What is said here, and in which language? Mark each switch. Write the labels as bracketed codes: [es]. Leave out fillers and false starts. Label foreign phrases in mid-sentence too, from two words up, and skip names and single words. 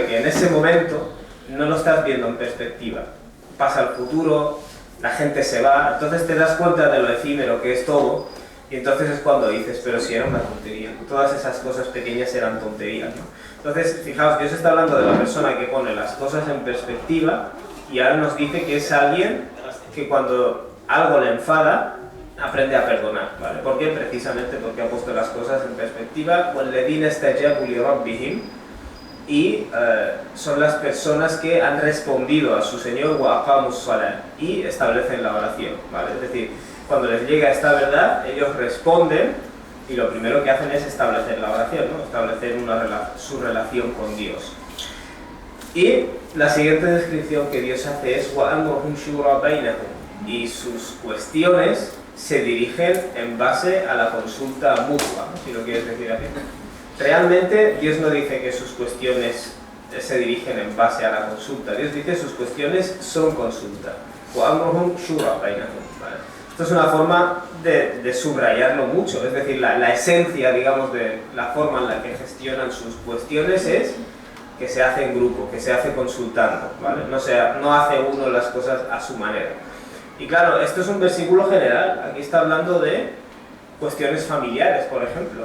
[es] Que en ese momento no lo estás viendo en perspectiva, pasa el futuro, la gente se va, entonces te das cuenta de lo efímero que es todo, y entonces es cuando dices, pero si era una tontería, todas esas cosas pequeñas eran tonterías, ¿no? Entonces, fijaos, Dios está hablando de la persona que pone las cosas en perspectiva, y ahora nos dice que es alguien que cuando algo le enfada, aprende a perdonar, ¿vale? ¿Por qué? Precisamente porque ha puesto las cosas en perspectiva. [ar] وَالَّذِينَ اسْتَجَابُوا لِرَبِّهِمْ, [es] y son las personas que han respondido a su Señor [ar] وَأَقَامُوا الصَّلَاةَ, [es] y establecen la oración, ¿vale? Es decir, cuando les llega esta verdad, ellos responden, y lo primero que hacen es establecer la oración, ¿no? Establecer su relación con Dios. Y la siguiente descripción que Dios hace es [ar] وَأَمْرُهُمْ شُورَى بَيْنَهُمْ, [es] y sus cuestiones se dirigen en base a la consulta mutua, si lo quieres decir así. Realmente Dios no dice que sus cuestiones se dirigen en base a la consulta, Dios dice que sus cuestiones son consulta. [ar] وَأَمْرُهُمْ شُورَى بَيْنَهُمْ, [es] ¿vale? Esto es una forma de subrayarlo mucho, es decir, la esencia, digamos, de la forma en la que gestionan sus cuestiones es que se hace en grupo, que se hace consultando, ¿vale? No hace uno las cosas a su manera. Y claro, esto es un versículo general, aquí está hablando de cuestiones familiares, por ejemplo.